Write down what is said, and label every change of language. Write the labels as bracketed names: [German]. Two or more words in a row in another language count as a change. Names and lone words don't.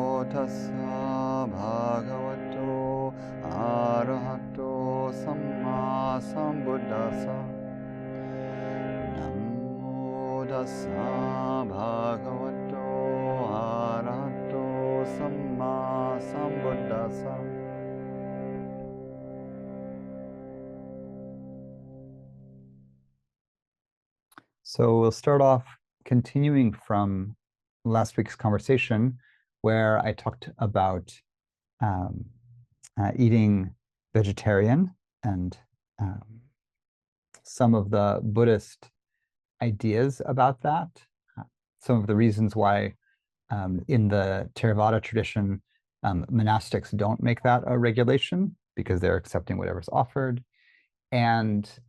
[Pali] tassa bhagavato arahato samma sambuddhassa. Namo tassa bhagavato arahato samma sambuddhassa. [English] So we'll start off continuing from last week's conversation where I talked about eating vegetarian and some of the Buddhist ideas about that, some of the reasons why in the Theravada tradition, monastics don't make that a regulation because they're accepting whatever's offered, and